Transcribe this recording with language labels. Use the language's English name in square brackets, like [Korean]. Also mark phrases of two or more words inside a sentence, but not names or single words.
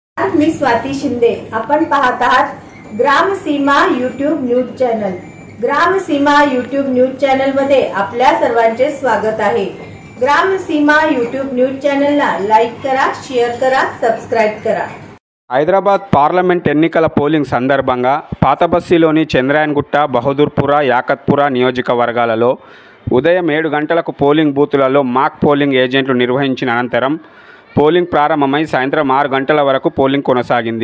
[Marathi] मी स्वाती शिंदे. आपण पाहत आहात ग्रामसीमा यूट्यूब न्यूज चॅनल. ग्रामसीमा यूट्यूब न्यूज चॅनल मध्ये आपल्या सर्वांचे स्वागत आहे. ग्रामसीमा यूट्यूब न्यूज चॅनलला लाईक करा, షేర్ करा, సబ్స్క్రైబ్ करा. [Telugu] హైదరాబాద్ పార్లమెంట్ ఎన్నికల పోలింగ్ సందర్భంగా పాతబస్తీలోని చంద్రాయన్గుట్ట, బహదూర్పుర, యాకత్పుర నియోజకవర్గాలలో ఉదయం 7 గంటలకు పోలింగ్ బూతులలో మాక్ పోలింగ్ ఏజెంట్లు నిర్వహించిన అనంతరం పోలింగ్ ప్రారంభమై సాయంత్రం 6 గంటల వరకు పోలింగ్ కొనసాగింది.